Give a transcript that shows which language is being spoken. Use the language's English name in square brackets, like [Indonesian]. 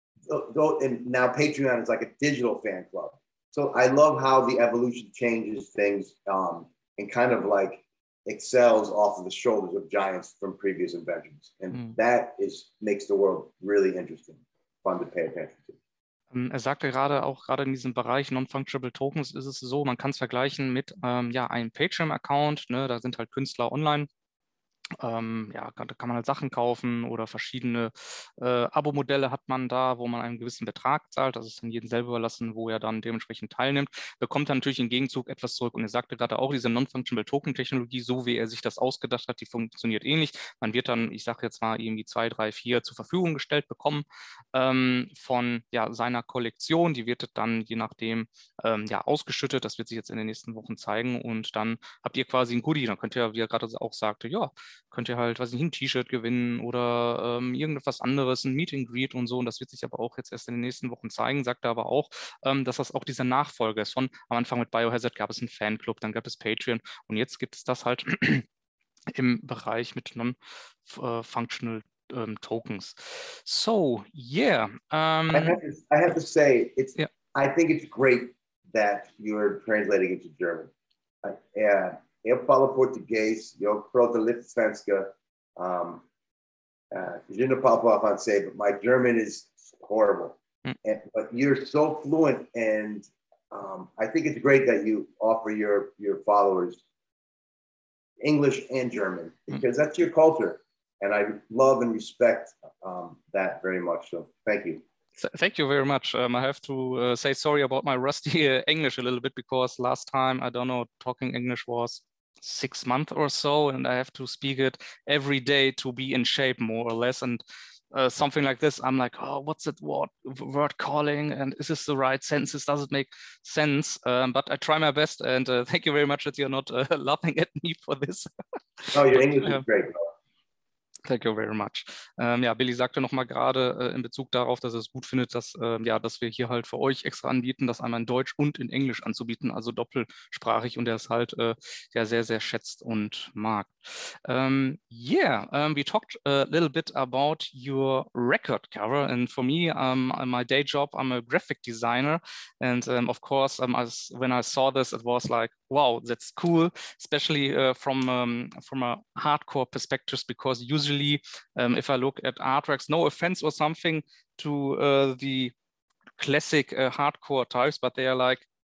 [English] And now Patreon is like a digital fan club. So I love how the evolution changes things and kind of like excels off of the shoulders of giants from previous inventions. And that makes the world really interesting, fun to pay attention to. [German] Sagte gerade in diesem Bereich Non-Fungible Tokens ist es so, man kann es vergleichen mit einem Patreon-Account, ne, da sind halt Künstler online. Da kann man halt Sachen kaufen oder verschiedene Abo-Modelle hat man da, wo man einen gewissen Betrag zahlt. Das ist dann jedem selber überlassen, wo er dann dementsprechend teilnimmt. Bekommt dann natürlich im Gegenzug etwas zurück. Und er sagte gerade auch, diese Non-Fungible Token-Technologie, so wie er sich das ausgedacht hat, die funktioniert ähnlich. Man wird dann, ich sage jetzt mal, irgendwie 2, 3, 4 zur Verfügung gestellt bekommen von seiner Kollektion. Die wird dann je nachdem ausgeschüttet. Das wird sich jetzt in den nächsten Wochen zeigen. Und dann habt ihr quasi ein Goodie. Dann könnt ihr, wie er gerade auch sagte, könnt ihr halt, weiß nicht, ein T-Shirt gewinnen oder irgendetwas anderes, ein Meet and Greet und so. Und das wird sich aber auch jetzt erst in den nächsten Wochen zeigen. Sagt er aber auch, dass das auch dieser Nachfolger ist. Am Anfang mit Biohazard gab es einen Fanclub, dann gab es Patreon und jetzt gibt es das halt im Bereich mit Non-Functional Tokens. [English] So, yeah. I have to say, I think it's great that you're translating into German. [Portuguese] Eu falo português, eu falo Liechtensteinska. [French] Je ne parle pas français, [English] but my German is horrible. But you're so fluent, and I think it's great that you offer your followers English and German, because that's your culture. And I love and respect that very much. So thank you. Thank you very much. I have to say sorry about my rusty English a little bit, because last time, I don't know, talking English was 6 months or so, and I have to speak it every day to be in shape, more or less. And something like this, I'm like, oh, what's it word calling? And is this the right sentences? Does it make sense? But I try my best, and thank you very much that you're not laughing at me for this. Oh, your English is great, bro. Thank you very much. [German] Billy sagte nochmal gerade in Bezug darauf, dass er es gut findet, dass wir hier halt für euch extra anbieten, das einmal in Deutsch und in Englisch anzubieten, also doppelsprachig, und er es halt sehr, sehr schätzt und mag. [English] We talked a little bit about your record cover, and for me, my day job, I'm a graphic designer, and of course, when I saw this, it was like, wow, that's cool, especially from a hardcore perspective, because usually if I look at artworks, no offense or something to the classic hardcore types, but they are like